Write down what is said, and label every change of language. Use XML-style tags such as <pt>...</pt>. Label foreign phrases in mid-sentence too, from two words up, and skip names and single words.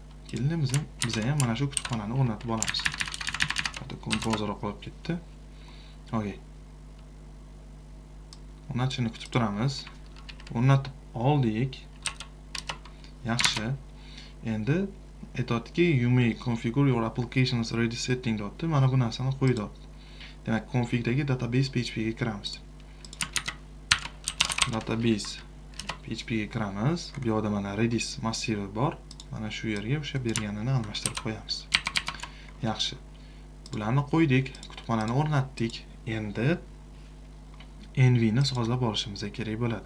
<uz>Keling, biz ham mana shu kutubxonani o'rnatib olamiz. Hatto kompozer qolib ketdi.</uz> <en>Okay.</en> <uz>O'rnatishni kutib turamiz. O'rnatib oldik. Yaxshi. Endi aytadiki,</uz> <en>you may configure your applications Redis setting dotdi.</en> <uz>Mana bu narsani qo'ydi. Demak, configdagi database PHP ga kiramiz. Database PHP ga kiramiz. Bu yerda mana Redis massivi bor. Mana shu yerga o'sha berganini almashtirib qo'yamiz. Yaxshi. Bularni qo'ydik, kutubxonani o'rnatdik. Endi envni sozlab olishimiz kerak bo'ladi.</uz>